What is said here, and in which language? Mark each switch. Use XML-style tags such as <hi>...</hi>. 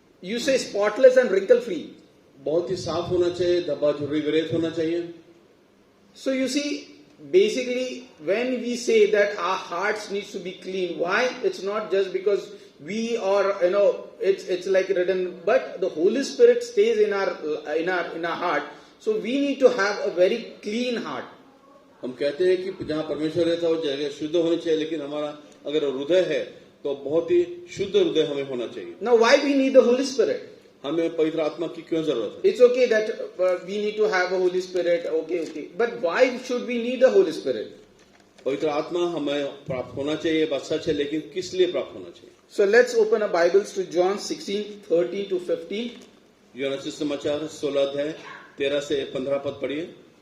<en>You say spotless and wrinkle free.</en> <hi>बहुत ही साफ होना चाहिए, धब्बा झुर्री विरहित होना चाहिए।</hi> <en>So you see, basically, when we say that our hearts needs to be clean, why? It's not just because we are, it's like written, but the Holy Spirit stays in our heart. So we need to have a very clean heart.</en> <hi>हम कहते हैं कि जहाँ परमेश्वर रहता है वो जगह शुद्ध होनी चाहिए, लेकिन हमारा अगर हृदय है तो बहुत ही शुद्ध हृदय हमें होना चाहिए।</hi> <en>Now, why we need the Holy Spirit?</en> <hi>हमें पवित्र आत्मा की क्यों जरूरत है?</hi> <en>It's okay that we need to have a Holy Spirit. Okay. But why should we need the Holy Spirit?</en> <hi>पवित्र आत्मा हमें प्राप्त होना चाहिए, बात सच है, लेकिन किस लिए प्राप्त होना चाहिए?</hi> <en>So let's open our Bibles to John 16:13 to 15.</en> <hi>यूहन्ना सुसमाचार 16 अध्याय 13 से 15 पद पढ़िए।</hi>